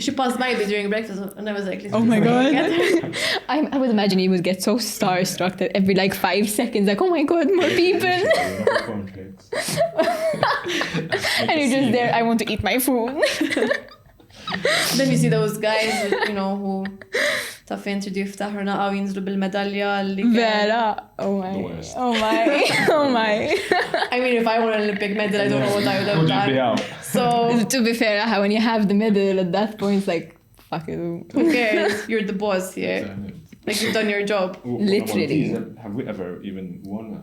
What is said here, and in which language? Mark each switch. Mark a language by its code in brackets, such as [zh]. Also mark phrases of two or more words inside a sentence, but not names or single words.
[en] she passed by me during breakfast, and I was like, Oh my God. God. I would imagine you would get so starstruck that every like 5 seconds, like, oh my God, more people. And you're just there, I want to eat my food. Then you see those guys, who [mt] taf introdu jiftaħru naqaw jinżlu bil-medalja li kien- [en] Vera. Oh my. The worst. Oh my. Oh my. I mean, if I won an Olympic medal, I don't know what I would have Would you be done. out? So, To be fair, when you have the medal at that point, it's like, fuck it. who cares? You're the boss here. Like, you've done your job. Literally. Have we ever even won?